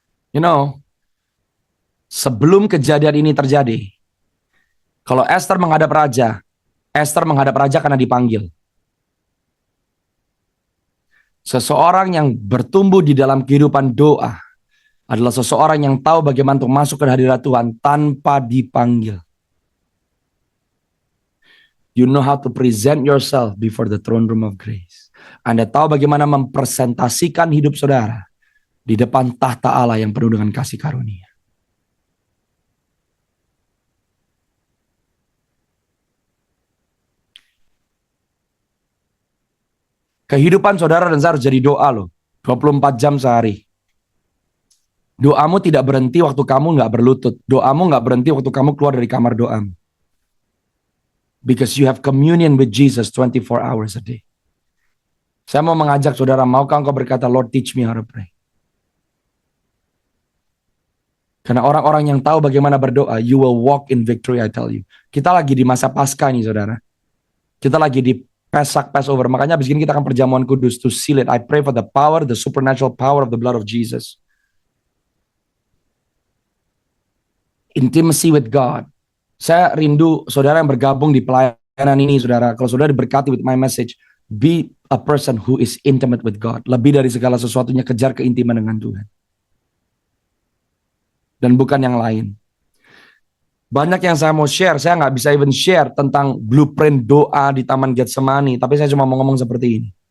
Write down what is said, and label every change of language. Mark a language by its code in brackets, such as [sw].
[en] You know, [id] sebelum kejadian ini terjadi, kalau Esther menghadap raja karena dipanggil. Seseorang yang bertumbuh di dalam kehidupan doa adalah seseorang yang tahu bagaimana untuk masuk ke hadirat Tuhan tanpa dipanggil. [en] You know how to present yourself before the throne room of grace. [id] Anda tahu bagaimana mempresentasikan hidup saudara di depan tahta Allah yang penuh dengan kasih karunia. Kehidupan saudara dan saya harus jadi doa loh. 24 jam sehari. Doamu tidak berhenti waktu kamu nggak berlutut. Doamu nggak berhenti waktu kamu keluar dari kamar doamu. [en] Because you have communion with Jesus 24 hours a day. [id] Saya mau mengajak saudara, maukah engkau berkata, [en] Lord teach me how to pray. [id] Karena orang-orang yang tahu bagaimana berdoa, [en] you will walk in victory, I tell you. [id] Kita lagi di masa Paskah nih saudara. Kita lagi di Passover. Makanya abis ini kita akan perjamuan kudus [en] to seal it. I pray for the power, the supernatural power of the blood of Jesus. Intimacy with God. [id] Saya rindu saudara yang bergabung di pelayanan ini, saudara. Kalau saudara diberkati [en] with my message, be a person who is intimate with God. [id] Lebih dari segala sesuatunya, kejar keintiman dengan Tuhan. Dan bukan yang lain. Banyak yang saya mau share, saya nggak bisa even share tentang blueprint doa di Taman Getsemani, tapi saya cuma mau ngomong seperti ini.